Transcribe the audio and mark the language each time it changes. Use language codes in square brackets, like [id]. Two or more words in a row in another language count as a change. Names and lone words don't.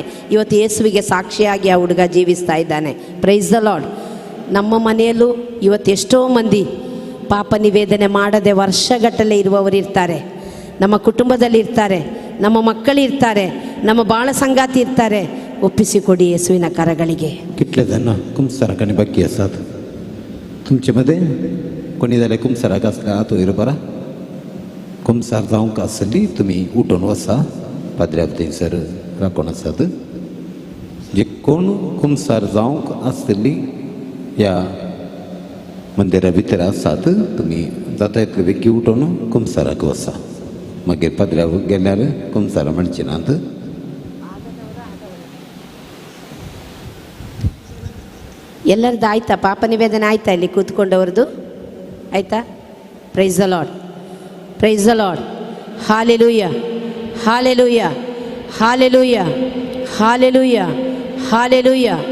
[kn] ಇವತ್ತು ಯೇಸುವಿಗೆ ಸಾಕ್ಷಿಯಾಗಿ ಆ ಹುಡುಗ ಜೀವಿಸ್ತಾ ಇದ್ದಾನೆ. [en] Praise the Lord. [kn] ನಮ್ಮ ಮನೆಯಲ್ಲೂ ಇವತ್ತು ಎಷ್ಟೋ ಮಂದಿ ಪಾಪ ನಿವೇದನೆ ಮಾಡದೆ ವರ್ಷಗಟ್ಟಲೆ ಇರುವವರು ಇರ್ತಾರೆ. ನಮ್ಮ ಕುಟುಂಬದಲ್ಲಿ ಇರ್ತಾರೆ, ನಮ್ಮ ಮಕ್ಕಳಿರ್ತಾರೆ, ನಮ್ಮ ಬಾಳ ಸಂಗಾತಿ ಇರ್ತಾರೆ. ಒಪ್ಪಿಸಿಕೊಡಿ ಯೇಸುವಿನ ಕರಗಳಿಗೆ. [kok] कितलेदांना कुमसाराकांनी बाकी आसात. तुमचे मध्ये कोणी जाल्यार कुमसाराक आसल्या तो बरा कुमसार जावंक आसली तुमी उठून वसा. पाद्र्याक थंयसर राखून आसात. जे कोण कुमसार जावंक आसतली ह्या मंदिरा भितर आसात, तुमी जाता तितले बेगी उठून कुमसाराक वसा. मागीर पाद्र्याक गेल्यार कुमसार म्हणचे नात. [kn] ಎಲ್ಲರದ್ದು ಆಯ್ತಾ? ಪಾಪ ನಿವೇದನೆ ಆಯ್ತಾ? ಇಲ್ಲಿ ಕೂತ್ಕೊಂಡವ್ರದ್ದು ಆಯ್ತಾ? [en] Praise the Lord, Praise the Lord. [kn] ಹಾಲೆಲೂಯ, ಹಾಲೆಲೂಯ, ಹಾಲೆಲೂಯ, ಹಾಲೆಲೂಯ, ಹಾಲೆಲೂಯ.